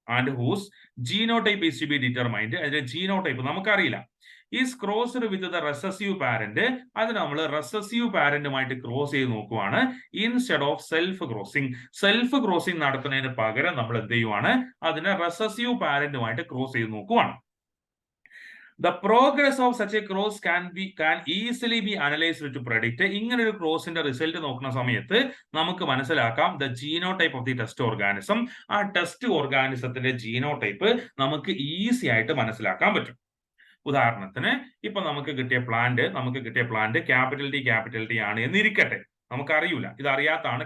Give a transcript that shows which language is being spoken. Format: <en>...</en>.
<en>and whose genotype is to be determined,</en> <ml>അതിന്റെ genotype നമുക്കറിയില്ല.</ml> <en>is crossed with the recessive parent,</en> <ml>അത് നമ്മൾ recessive പാരന്റുമായിട്ട് cross ചെയ്ത് നോക്കുവാണ്. ഇൻസ്റ്റെഡ് ഓഫ് സെൽഫ് ക്രോസിംഗ് നടത്തുന്നതിന് പകരം നമ്മൾ എന്ത് ചെയ്യുവാണ്? അതിനെ റെസസീവ് പാരന്റുമായിട്ട് ക്രോസ് ചെയ്ത് നോക്കുവാണ്.</ml> <en>The progress of such a cross can easily be analyzed to predict.</en> <ml>ഇങ്ങനെ ഒരു ക്രോസിന്റെ റിസൾട്ട് നോക്കുന്ന സമയത്ത് നമുക്ക് മനസ്സിലാക്കാം</ml> <en>the genotype of the test organism.</en> <ml>ആ ടെസ്റ്റ് ഓർഗാനിസത്തിന്റെ ജീനോടൈപ്പ് നമുക്ക് ഈസി ആയിട്ട് മനസ്സിലാക്കാൻ പറ്റും. ഉദാഹരണത്തിന് ഇപ്പൊ നമുക്ക് കിട്ടിയ പ്ലാന്റ് ക്യാപിറ്റൽ ടി ആണ് എന്നിരിക്കട്ടെ, നമുക്കറിയില്ല, ഇത് അറിയാത്താണ്.</ml>